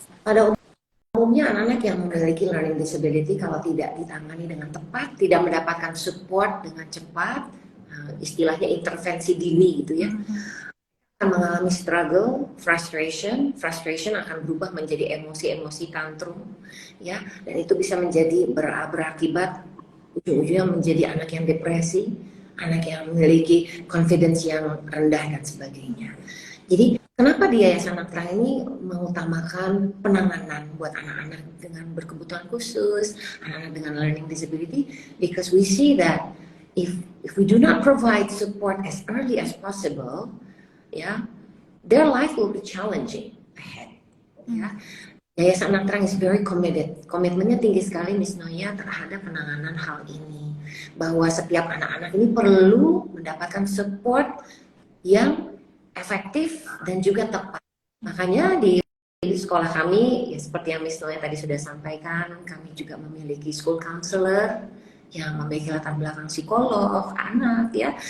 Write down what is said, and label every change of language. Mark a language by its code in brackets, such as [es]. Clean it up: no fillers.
[id] Pada umumnya anak-anak yang memiliki learning disability, kalau tidak ditangani dengan tepat, tidak mendapatkan support dengan cepat, istilahnya intervensi dini gitu ya, akan mengalami struggle, frustration akan berubah menjadi emosi-emosi tantrum ya, dan itu bisa menjadi berakibat ujung-ujungnya menjadi anak yang depresi, anak yang memiliki confidence yang rendah dan sebagainya. Jadi kenapa di Yayasan Anak Tenang ini mengutamakan penanganan buat anak-anak dengan berkebutuhan khusus, anak-anak dengan learning disability? [en] Because we see that if we do not provide support as early as possible, yeah, their life will be challenging ahead. ya. Yayasan Anak Terang is very committed. [id] Komitmennya tinggi sekali Miss Noya terhadap penanganan hal ini. Bahwa setiap anak-anak ini perlu mendapatkan support yang efektif dan juga tepat. Makanya di sekolah kami, ya seperti yang Miss Noya tadi sudah sampaikan, kami juga memiliki school counselor yang memiliki latar belakang psikolog anak ya.